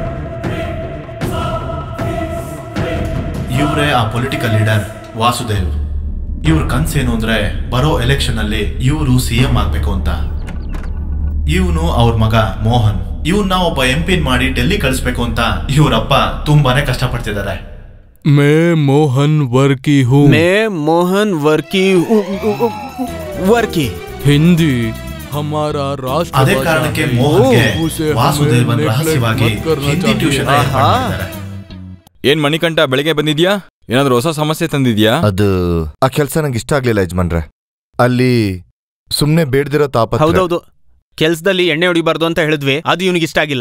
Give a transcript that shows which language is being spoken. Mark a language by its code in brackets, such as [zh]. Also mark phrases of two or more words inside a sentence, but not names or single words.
[kn] ಇವರೇ ಆ [en] political leader [kn] ವಾಸುದೇವ್. ಇವ್ರ ಕನ್ಸೇನು ಅಂದ್ರೆ ಬರೋ ಎಲೆಕ್ಷನ್ ಅಲ್ಲಿ ಇವರು ಸಿಎಂ ಆಗ್ಬೇಕು ಅಂತ. ಇವನು ಅವ್ರ ಮಗ ಮೋಹನ್, ಇವನ್ನ ಒಬ್ಬ ಎಂಪಿನ್ ಮಾಡಿ ಡೆಲ್ಲಿ ಕಳಿಸ್ಬೇಕು ಅಂತ ಇವರಪ್ಪ ತುಂಬಾನೇ ಕಷ್ಟಪಡ್ತಿದ್ದಾರೆ. [hi] मैं मोहन वर्की हूँ. मैं मोहन वर्की वर्की. हिंदी हमारा राष्ट्र. [kn] ಅದೇ ಕಾರಣಕ್ಕೆ ಮೋಹನ್ಗೆ ವಾಸುದೇವನ್ ರಹಸ್ಯವಾಗಿ ಹಿಂದಿ ಟ್ಯೂಷನ್ ಮಾಡಿದ್ದಾರೆ. ಏನ್ ಮಣಿಕಂಠ, ಬೆಳಿಗ್ಗೆ ಬಂದಿದ್ಯಾ? ಏನಾದ್ರೂ ಹೊಸ ಸಮಸ್ಯೆ ತಂದಿದ್ಯಾ? ಅದು ಆ ಕೆಲ್ಸ ನಂಗೆ ಇಷ್ಟ ಆಗ್ಲಿಲ್ಲ ಯಜಮಾನ್ರೆ. ಅಲ್ಲಿ ಸುಮ್ನೆ ಬೇಡ್ದಿರೋ ತಾಪ. ಹೌದೌದು, ಕೆಲ್ಸದಲ್ಲಿ ಎಣ್ಣೆ ಹೊಡಿಬಾರ್ದು ಅಂತ ಹೇಳಿದ್ವಿ, ಅದು ಇವನಿಗೆ ಇಷ್ಟ ಆಗಿಲ್ಲ.